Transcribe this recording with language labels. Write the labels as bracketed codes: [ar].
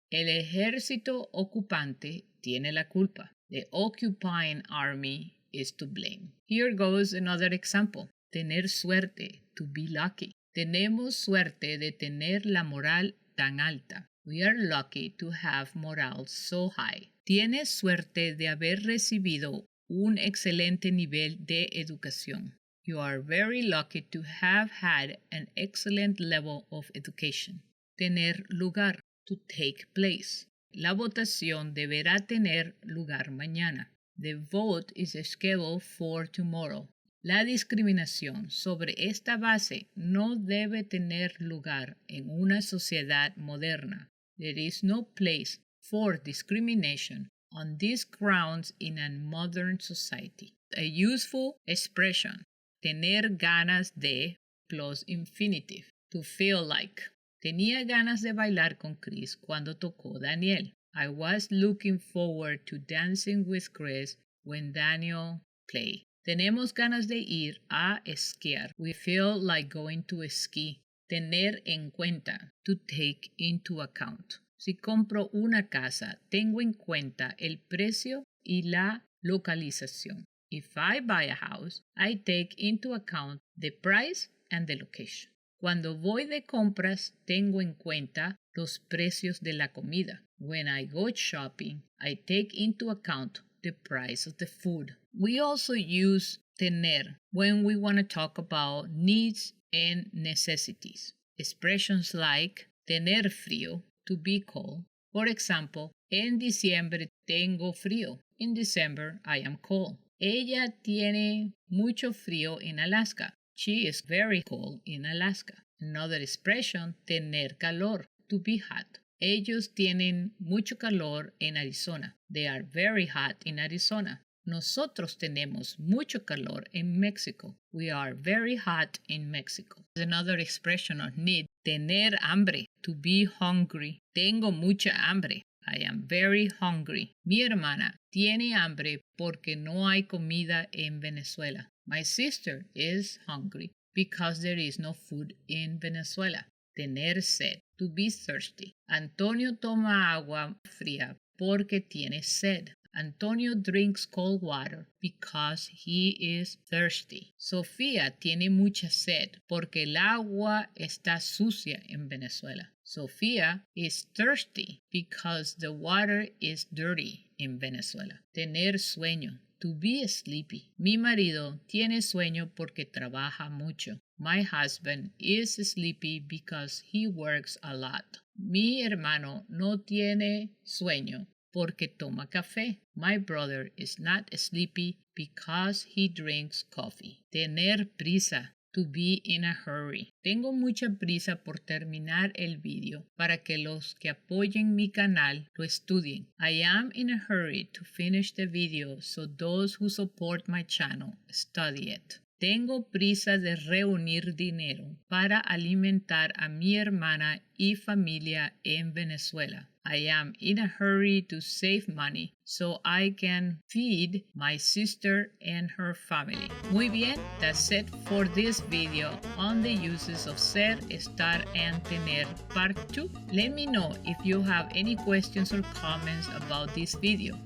[es] El ejército ocupante tiene la culpa. [en] The occupying army is to blame. Here goes another example. [es] Tener suerte, [en] to be lucky. [es] Tenemos suerte de tener la moral tan alta. [en] We are lucky to have morale so high. [es] Tienes suerte de haber recibido un excelente nivel de educación. [en] You are very lucky to have had an excellent level of education. [es] Tener lugar, [en] to take place. [es] La votación deberá tener lugar mañana. [en] The vote is scheduled for tomorrow. [es] La discriminación sobre esta base no debe tener lugar en una sociedad moderna. [en] There is no place for discrimination on these grounds in a modern society. A useful expression. [es] Tener ganas de [en] plus infinitive. To feel like. [es] Tenía ganas de bailar con Chris cuando tocó Daniel. [en] I was looking forward to dancing with Chris when Daniel played. [es] Tenemos ganas de ir a esquiar. [en] We feel like going to ski. [es] Tener en cuenta. [en] To take into account. [es] Si compro una casa, tengo en cuenta el precio y la localización. [en] If I buy a house, I take into account the price and the location. [es] Cuando voy de compras, tengo en cuenta los precios de la comida. [en] When I go shopping, I take into account the price of the food. We also use tener when we want to talk about needs and necessities. Expressions like [es] tener frío, [en] to be cold. For example, [es] en diciembre tengo frío. [en] In December, I am cold. [es] Ella tiene mucho frío en Alaska. [en] She is very cold in Alaska. Another expression, [es] tener calor, [en] to be hot. [es] Ellos tienen mucho calor en Arizona. [en] They are very hot in Arizona. [es] Nosotros tenemos mucho calor en México. [en] We are very hot in Mexico. Another expression of need, [es] tener hambre, [en] to be hungry. [es] Tengo mucha hambre. [en] I am very hungry. [es] Mi hermana tiene hambre porque no hay comida en Venezuela. [en] My sister is hungry because there is no food in Venezuela. [es] Tener sed, [en] to be thirsty. [es] Antonio toma agua fría porque tiene sed. [en] Antonio drinks cold water because he is thirsty. [es] Sofía tiene mucha sed porque el agua está sucia en Venezuela. [en] Sofía is thirsty because the water is dirty in Venezuela. [es] Tener sueño, [en] to be sleepy. [es] Mi marido tiene sueño porque trabaja mucho. [en] My husband is sleepy because he works a lot. [es] Mi hermano no tiene sueño porque toma café. [en] My brother is not sleepy because he drinks coffee. [es] Tener prisa, [en] to be in a hurry. [es] Tengo mucha prisa por terminar el video para que los que apoyen mi canal lo estudien. [en] I am in a hurry to finish the video so those who support my channel study it. [es] Tengo prisa de reunir dinero para alimentar a mi hermana y familia en Venezuela. [en] I am in a hurry to save money so I can feed my sister and her family. [es] Muy bien, [en] that's it for this video on the uses of ser, estar, and tener part 2. Let me know if you have any questions or comments about this video.